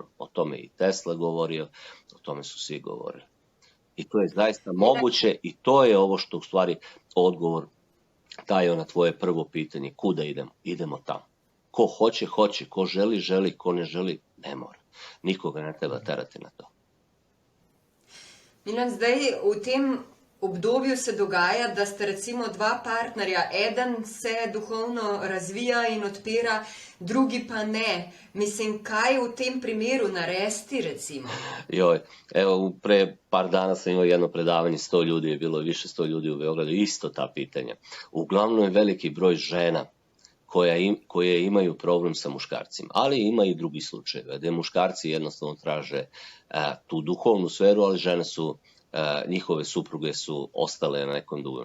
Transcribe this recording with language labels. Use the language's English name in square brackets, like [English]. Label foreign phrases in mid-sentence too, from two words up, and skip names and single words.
[Serbian] O tome i Tesla govorio, o tome su svi govorili. I to je zaista moguće i to je ovo što u stvari odgovor daje na tvoje prvo pitanje. Kuda idemo? Idemo tamo. Ko hoće, hoće. Ko želi, želi. Ko ne želi, ne mora. Nikoga ne treba terati na to. [Slovenian] Milan, zdaj v tem obdobju se dogaja, da ste recimo dva partnerja, eden se duhovno razvija in odpira, drugi pa ne. Mislim, kaj v tem primeru narediti recimo? [Serbian] Joj, evo pre par dana sam imao jedno predavanje, 100 ljudi je bilo, više 100 ljudi u Beogradu, isto ta pitanja. Uglavnom je veliki broj žena koje imaju problem sa muškarcima, ali ima i drugi slučajeve, gde muškarci jednostavno traže tu duhovnu sferu, ali žene su, njihove supruge su ostale na nekom duhovnom.